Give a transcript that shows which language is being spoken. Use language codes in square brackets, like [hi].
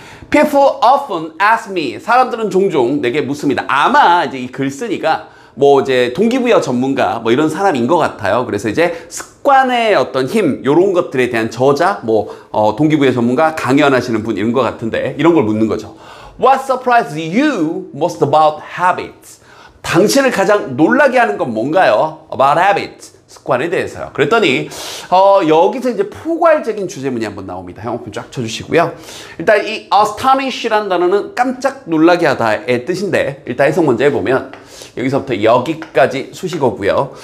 [en] People often ask me. [ko] 사람들은 종종 내게 묻습니다. 아마 이제 이 글 쓰니까 뭐 이제 동기부여 전문가 뭐 이런 사람인 것 같아요. 그래서 이제 습관의 어떤 힘 이런 것들에 대한 저자 뭐 동기부여 전문가 강연하시는 분 이런 것 같은데 이런 걸 묻는 거죠. [en] What surprised you most about habits? [ko] 당신을 가장 놀라게 하는 건 뭔가요? [en] About habits. [ko] 습관에 대해서요. 그랬더니 여기서 이제 포괄적인 주제문이 한번 나옵니다. 형용품 쫙 쳐주시고요. 일단 이 astonish라는 단어는 깜짝 놀라게 하다의 뜻인데 일단 해석 먼저 해보면 여기서부터 여기까지 수식어고요.